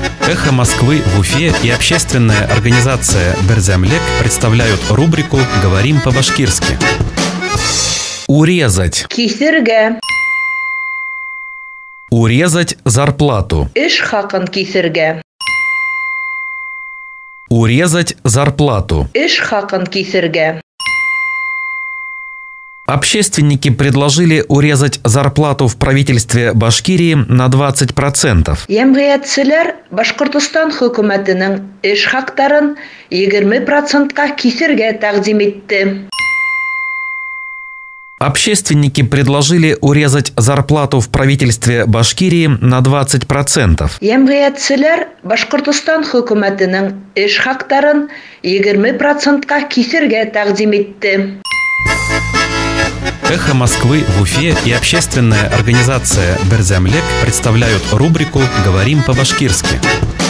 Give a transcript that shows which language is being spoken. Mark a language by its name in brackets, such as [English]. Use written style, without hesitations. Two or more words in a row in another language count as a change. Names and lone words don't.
[Russian] «Эхо Москвы» в Уфе и общественная организация «Берзямлек» представляют рубрику «Говорим по-башкирски». Урезать. [Bashkir] Кисерге. [Russian] Урезать зарплату. [Bashkir] Эш хакын кисерге. [Russian] Урезать зарплату. [Bashkir] Эш хакын кисерге. [Russian] Общественники предложили урезать зарплату в правительстве Башкирии на 20%. [Bashkir] Ямгыятчылар Башкортостан хөкүмәтенең эш хактарын 20%-ка кисерге тәкъдим итте. [Russian] Общественники предложили урезать зарплату в правительстве Башкирии на 20%. [Bashkir] Ямгыятчылар Башкортостан хөкүмәтенең эш хактарын 20%-ка кисерге тәкъдим итте. [Russian] «Эхо Москвы» в Уфе и общественная организация «Берзямлек» представляют рубрику «Говорим по-башкирски».